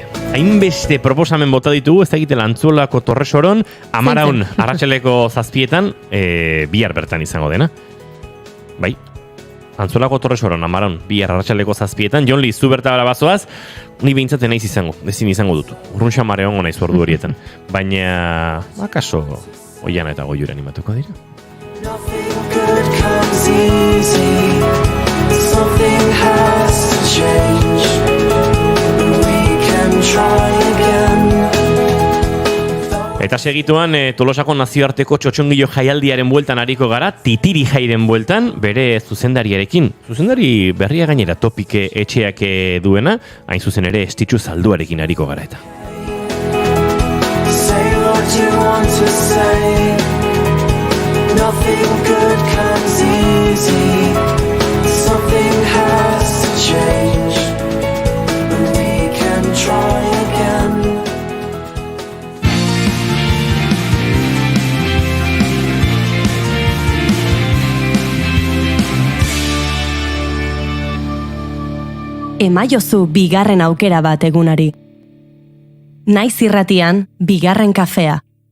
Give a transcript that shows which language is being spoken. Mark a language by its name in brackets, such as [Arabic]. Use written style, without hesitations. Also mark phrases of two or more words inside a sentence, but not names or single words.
[Basque] Hainbeste proposamen bota ditugu, ez da egitela Antzuolako Torresoron, Amaraun, arratsaleko 7etan, bihar bertan izango dena. Bai, Antzuolako Torresoron, Amaraun, bihar arratsaleko 7etan, Jon Li, zu bertabara bazoaz, ni behintzaten naiz izango, ezin izango dutu. Urrun xamare hongo naiz ordu horietan. Baina, akaso, Oiana eta Goiura animatuko dira. [English] Nothing good comes easy. Something has to change. We can try again. [Basque] Eta segituan, Tolosako nazioarteko txotxongilo jaialdiaren bueltan ariko gara, Titiri jairen bueltan, bere zuzendariarekin. Zuzendari berria gainera Topike etxeak duena, hain zuzen ere Estitxu Zalduarekin ariko gara eta. [English] Say what you want to say. Nothing good comes easy. Something has to change. And we can try again. [Basque] Emaiozu bigarren aukera bat egunari. Naiz irratian, bigarren kafea.